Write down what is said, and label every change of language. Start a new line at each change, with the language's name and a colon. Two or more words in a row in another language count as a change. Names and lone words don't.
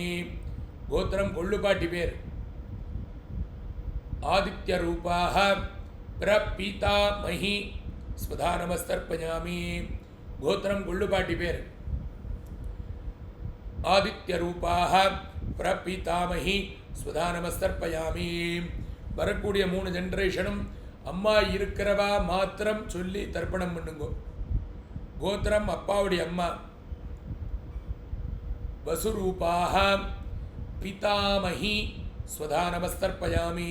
Sanskrit: गोत्रम
Tamil: கொள்ளுப்பாட்டி பேர்
Sanskrit: आदित्य रूपाः प्रपीतामही स्वधा नमस्तर्पयामि. गोत्रम
Tamil: கொள்ளுப்பாட்டி பேர்
Sanskrit: आदित्य रूपाः प्रपीतामही स्वधा नमस्तर्पयामि.
Tamil: வரக்கூடிய 3 ஜெனரேஷனும் அம்மா இருக்கிறவா மாத்திரம் சொல்லி தர்ப்பணம் பண்ணுங்கோ.
Sanskrit: கோத்திரம்
Tamil: அப்பாவுடைய அம்மா
Sanskrit: वसुरूपाः पितामही स्वधा नमस्तर्पयामि.